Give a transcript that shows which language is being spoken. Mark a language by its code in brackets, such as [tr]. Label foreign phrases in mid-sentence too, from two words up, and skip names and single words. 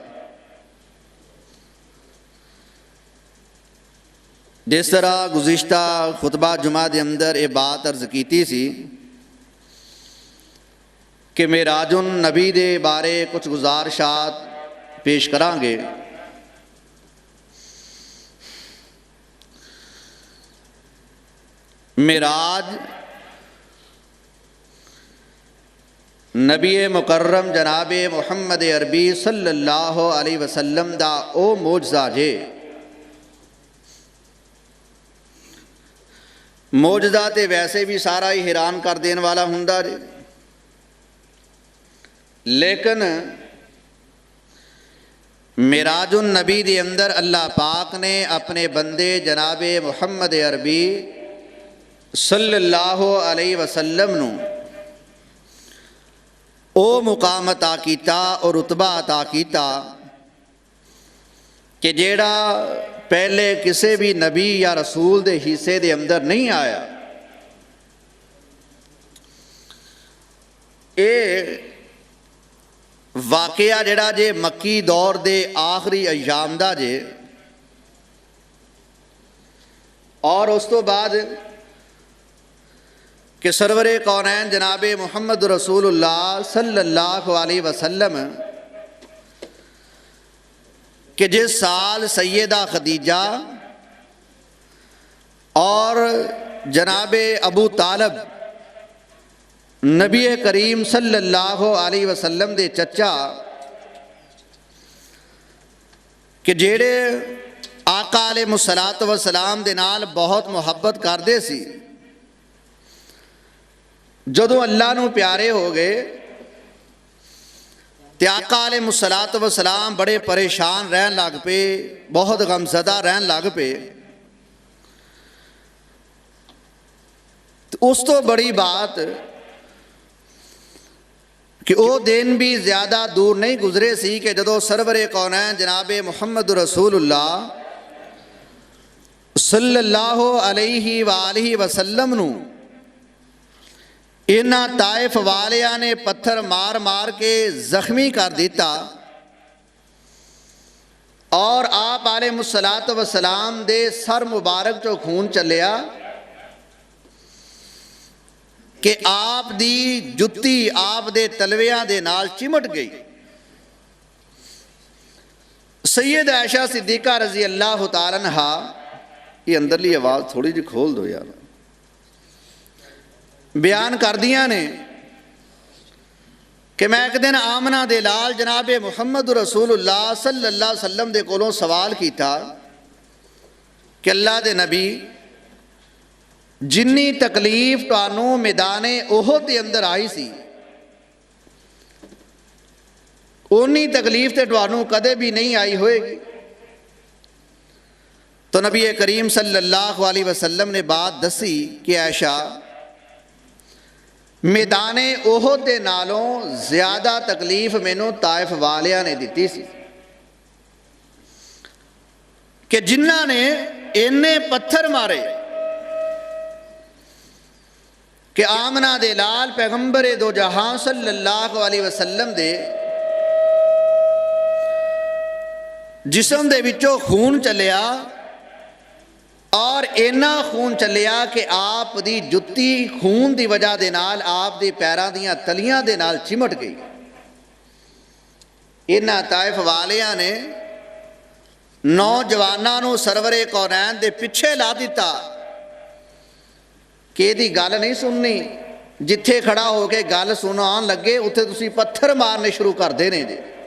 [pa] جس طرح گزشتہ خطبہ جمعہ کے اندر یہ بات عرض کی سی کہ معراج النبی دے بارے کجھ گزارشات پیش کراں گے. معراج نبی مکرم جناب محمد عربی [ar] صلى الله عليه وسلم [pa] دا او معجزہ جے. معجزہ تو ویسے بھی سارا ہی حیران کر دینے والا ہندا جے، لیکن معراج النبی کے اندر اللہ پاک نے اپنے بندے جنابِ محمد عربی [ar] صلى الله عليه وسلم [pa] نوں او مقام عطا کیتا اور رتبہ عطا کیتا और रुतबा अता कीता کہ جیہڑا پہلے کسی بھی نبی یا رسول دے حصے دے اندر نہیں آیا. یہ واقعہ جیہڑا جے مکی دور دے آخری ایام دا جے اور اس تو بعد کہ سرورِ کونین جنابِ محمد رسول اللہ [ar] صلى الله عليه وسلم [pa] کہ جس سال سیدہ خدیجہ اور جنابِ ابو طالب نبی کریم [ar] صلى الله عليه وسلم [pa] دے چچا کہ جیہڑے آقا [ar] عليه الصلاة والسلام [pa] دے نال بہت محبت کردے سی، جدوں اللہ نوں پیارے ہو گئے تے آقا [ar] عليه الصلاة والسلام [pa] بڑے پریشان رہن لگ پے، بہت غمزدہ رہن لگ پے. اس تو بڑی بات کہ وہ دن بھی زیادہ دور نہیں گزرے سی کہ جدوں سرورِ کونین جنابِ محمد رسول اللہ [ar] صلى الله عليه وآله وسلم [pa] نوں اِنہاں طائف والیاں نے پتھر مار مار کے زخمی کر دتا اور آپ [ar] عليه الصلاة والسلام [pa] دے سر مبارک چوں خون چلیا کہ آپ دی جتی آپ دے تلویاں دے نال چمٹ گئی. سید عائشہ صدیقہ [ar] رضي الله تعالى عنها, [pa] یہ اندرلی آواز تھوڑی جی کھول دو یار, بیان کر دیا نے کہ میں ایک دن آمنہ دے لال جنابِ محمد رسول اللہ [ar] صلى الله عليه وسلم [pa] دے کولوں سوال کیا کہ اللہ دے نبی جنی تکلیف تہانوں میدانِ احد دے اندر آئی سی اُنی تکلیف تو تہانوں کدے بھی نہیں آئی ہوئے گی. تو نبی کریم [ar] صلى الله عليه وسلم [pa] نے بات دسی کہ عائشہ میدانِ احد دے نالوں زیادہ تکلیف مینوں طائف والیاں نے دتی سی کہ جنہاں نے اِنے پتھر مارے کہ آمنہ دے لال پیغمبرِ دو جہاں [ar] صلى الله عليه وسلم [pa] دے جسم دے وچوں خون چلیا اور اِنا خون چلیا کہ آپ دی جتی خون کی وجہ دے نال آپ دے پیراں دیاں تلیاں دے نال چمٹ گئی. اِنہاں طائف والیاں نے نوجواناں نوں سرورِ کونین دے پچھے لا دتا کہ ایہدی گل نہیں سننی، جتھے کھڑا ہو کے گل سناؤن لگے اوتھے تسیں پتھر مارنے شروع کر دینے جے.